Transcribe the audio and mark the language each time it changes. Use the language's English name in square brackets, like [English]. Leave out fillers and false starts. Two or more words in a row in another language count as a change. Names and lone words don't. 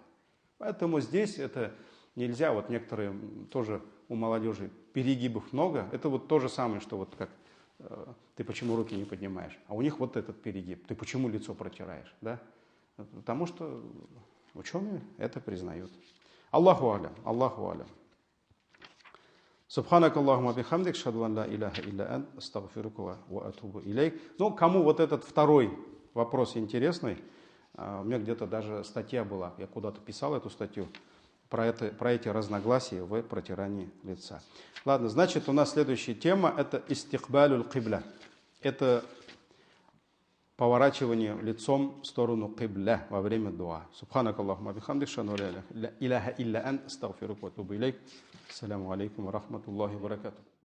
[Russian] Поэтому здесь это нельзя, вот некоторые тоже у молодежи перегибов много, это вот то же самое, что вот как ты почему руки не поднимаешь, а у них вот этот перегиб, ты почему лицо протираешь, да? Потому что ученые это признают. [Arabic] الله أعلم، الله أعلم. سبحانك اللهم بحمدك، أشهد أن لا إله إلا أنت، أستغفرك وأتوب إليك. [Russian] Ну, кому вот этот второй вопрос интересный, у меня где-то даже статья была, я куда-то писал эту статью, про эти разногласия в протирании лица. Ладно, значит, у нас следующая тема – это [Arabic] استقبال القبلة. [Russian] Это поворачивание лицом в сторону кибля во время дуа. [Arabic] سبحانك اللهم بحمدك، أشهد أن لا إله إلا أنت، أستغفرك وأتوب إليك. السلام عليكم ورحمة الله وبركاته.